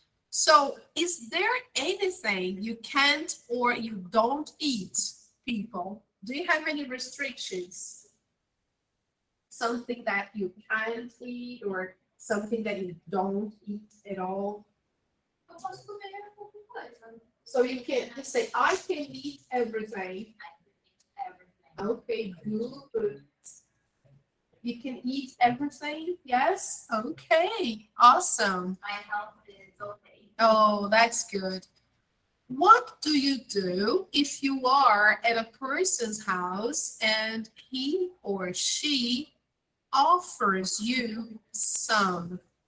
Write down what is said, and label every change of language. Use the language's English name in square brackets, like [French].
[English] So is there anything you can't or you don't eat, people? Do you have any restrictions? Something that you can't eat or something that you don't eat at all? [Portuguese] Eu posso comer qualquer coisa. [English] So you can't just say, I can eat everything. Everything. Okay, good. You can eat everything? Yes? Okay, awesome. My health is okay. Oh, that's good. What do you do if you are at a person's house and he or she offers you some?